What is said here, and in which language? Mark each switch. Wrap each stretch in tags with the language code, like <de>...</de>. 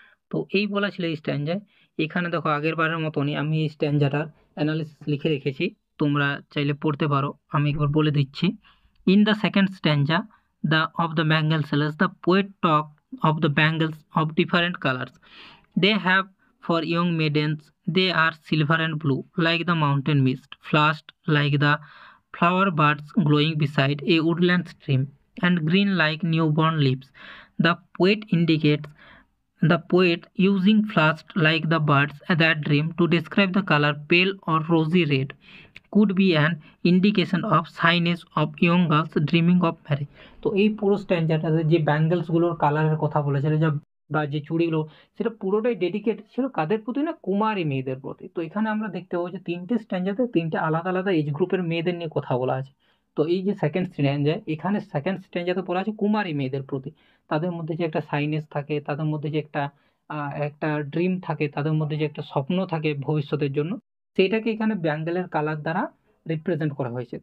<bn>তো এই বলা ছিল এই স্ট্যাঞ্জায়। এখানে দেখো আগের বারের মতনই আমি এই স্ট্যাঞ্জাটার অ্যানালিসিস লিখে রেখেছি, তোমরা চাইলে পড়তে পারো। আমি একবার বলে দিচ্ছি।</bn> <en>In the second stanza the of the bangle sellers the poet talk of the bangles of different colours they have for young maidens. They are silver and blue like the mountain mist, flushed like the flower buds glowing beside a woodland stream, and green like newborn leaves. The poet indicates the poet using flushed like the birds that dream to describe the color pale or rosy red could be an indication of shyness of young girls dreaming of marriage.</en> <bn>তো এই পুরো স্ট্যান্ডার্ডটাতে যে bangles গুলোর কালারের কথা বলেছিল, যা বা যে চুড়িগুলো, সেটা পুরোটাই ডেডিকেট ছিল কাদের প্রতি না, কুমারী মেয়েদের প্রতি। তো এখানে আমরা দেখতে পাবো যে তিনটে স্ট্যান্ডার্ডে তিনটে আলাদা আলাদা এজ গ্রুপের মেয়েদের নিয়ে কথা বলা আছে। তো এই যে সেকেন্ড স্ট্যাঞ্জা, এখানে সেকেন্ড স্ট্যাঞ্জাতে বলা আছে কুমারী মেয়েদের প্রতি, তাদের মধ্যে যে একটা সাইনেস থাকে, তাদের মধ্যে যে একটা ড্রিম থাকে, তাদের মধ্যে যে একটা স্বপ্ন থাকে ভবিষ্যতের জন্য, সেইটাকে এখানে ব্যাঙ্গেলের কালার দ্বারা রিপ্রেজেন্ট করা হয়েছে।</bn>